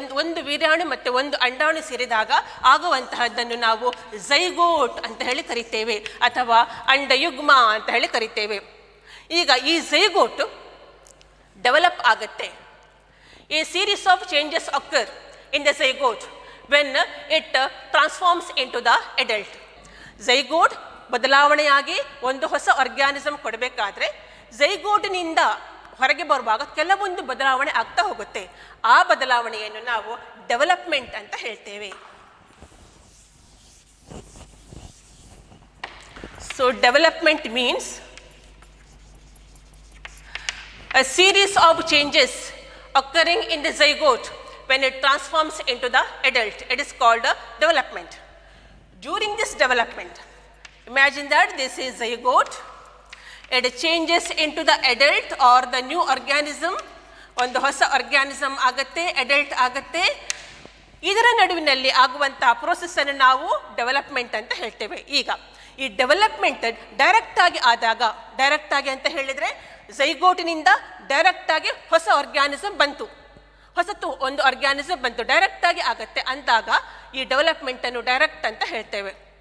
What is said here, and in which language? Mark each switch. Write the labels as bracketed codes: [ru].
[kn] ಒಂದು ವೀರ್ಯಾಣು ಮತ್ತು ಒಂದು ಅಂಡಾಣು ಸೇರಿದಾಗ ಆಗುವಂತಹದ್ದನ್ನು ನಾವು ಝೈಗೋಟ್ ಅಂತ ಹೇಳಿ ಕರಿತೇವೆ, ಅಥವಾ ಅಂಡಯುಗ್ಮ ಅಂತ ಹೇಳಿ ಕರಿತೇವೆ. ಈಗ ಈ ಝೈಗೋಟ್ ಡೆವಲಪ್ ಆಗುತ್ತೆ. [en] A series of changes occur in the zygote when it transforms into the adult. [kn] zygote ಬದಲಾವಣೆಯಾಗಿ ಒಂದು ಹೊಸ ಆರ್ಗ್ಯಾನಿಸಮ್ ಕೊಡಬೇಕಾದ್ರೆ ಝೈಗೋಟ್ನಿಂದ ಹೊರಗೆ ಬರುವಾಗ ಕೆಲವೊಂದು ಬದಲಾವಣೆ ಆಗ್ತಾ ಹೋಗುತ್ತೆ. ಆ ಬದಲಾವಣೆಯನ್ನು ನಾವು ಡೆವಲಪ್ಮೆಂಟ್ ಅಂತ ಹೇಳ್ತೇವೆ. [en] So development means a series of changes occurring in the zygote when it transforms into the adult. It is called development. During this development, imagine that this is zygote. It changes into the adult or the new organism. [kn] ಒಂದು ಹೊಸ organism ಆಗುತ್ತೆ, adult ಆಗುತ್ತೆ. ಇದರ ನಡುವಿನಲ್ಲಿ ಆಗುವಂತಹ ಪ್ರೋಸೆಸ್ಸನ್ನು ನಾವು development ಅಂತ ಹೇಳ್ತೇವೆ. ಈಗ ಈ ಡೆವಲಪ್ಮೆಂಟ್ ಡೈರೆಕ್ಟಾಗಿ ಆದಾಗ, ಡೈರೆಕ್ಟಾಗಿ ಅಂತ ಹೇಳಿದರೆ ಝೈಗೋಟಿನಿಂದ ಡೈರೆಕ್ಟಾಗಿ ಹೊಸ ಆರ್ಗ್ಯಾನಿಸಮ್ ಬಂತು, ಹೊಸತು ಒಂದು ಆರ್ಗ್ಯಾನಿಸಮ್ ಬಂತು, ಡೈರೆಕ್ಟಾಗಿ ಆಗುತ್ತೆ ಅಂದಾಗ ಈ ಡೆವಲಪ್ಮೆಂಟನ್ನು ಡೈರೆಕ್ಟ್ ಅಂತ ಹೇಳ್ತೇವೆ.